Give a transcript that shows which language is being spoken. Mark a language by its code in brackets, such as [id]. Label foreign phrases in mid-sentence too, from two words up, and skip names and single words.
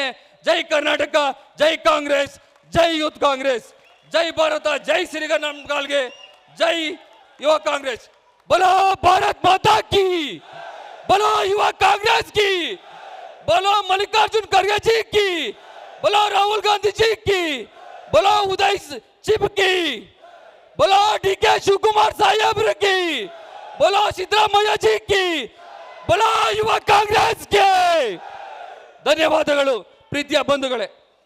[kn] ಜೈ ಕರ್ನಾಟಕ, ಜೈ ಕಾಂಗ್ರೆಸ್, ಜೈ ಯೂತ್ ಕಾಂಗ್ರೆಸ್, ಜೈ ಭಾರತ, ಜೈ ಸಿರಿಗನ್ನಂಗಾಲ್ಗೆ, ಜೈ ಯುವ ಕಾಂಗ್ರೆಸ್. [hi] बोलो भारत माता की, बोलो युवा कांग्रेस की, बोलो मल्लिकार्जुन खरगे जी की, बोलो राहुल गांधी जी की, बोलो उदय चिप की, बोलो डी के शिवकुमार साहब की, बोलो सिद्धरामಯ್ಯ जी की, बोलो युवा कांग्रेस के. [kn] ಧನ್ಯವಾದಗಳು ಪ್ರೀತಿಯ ಬಂಧುಗಳೇ.